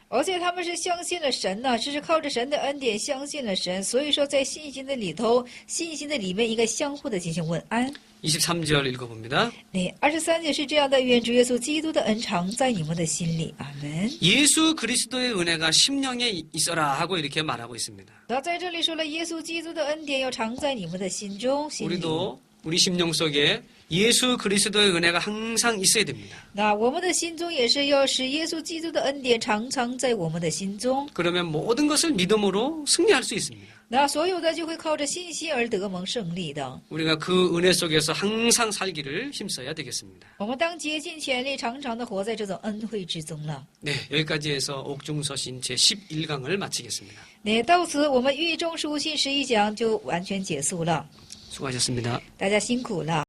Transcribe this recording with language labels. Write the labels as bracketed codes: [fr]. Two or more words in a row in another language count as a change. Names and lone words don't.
[zh] 而且他们是相信了神呢，这是靠着神的恩典相信了神，所以说在信心的里头，信心的里面应该相互的进行问安。 [ko] 23절 읽어봅니다. [zh] 那23节是这样的：愿主耶稣基督的恩常在你们的心里，阿门。 [ko] 예수 그리스도의 은혜가 심령에 있어라 하고 이렇게 말하고 있습니다. [zh] 那在这里说了，耶稣基督的恩典要常在你们的心中，心里。 [ko] 우리도 우리 심령 속에 예수 그리스도의 은혜가 항상 있어야 됩니다. [zh] 那我们的心中也是要使耶稣基督的恩典常常在我们的心中， [ko] 그러면 모든 것을 믿음으로 승리할 수 있습니다. [zh] 那所有的就会靠着信心而得蒙胜利的。 [ko] 우리가 그 은혜 속에서 항상 살기를 힘써야 되겠습니다. [zh] 我们当竭尽全力，常常的活在这种恩惠之中了。 [ko] 네, 여기까지 해서 옥중서신 제11강을 마치겠습니다. [zh] 那到此，我们狱中书信11讲就完全结束了。 [ko] 수고하셨습니다. [zh] 大家辛苦了。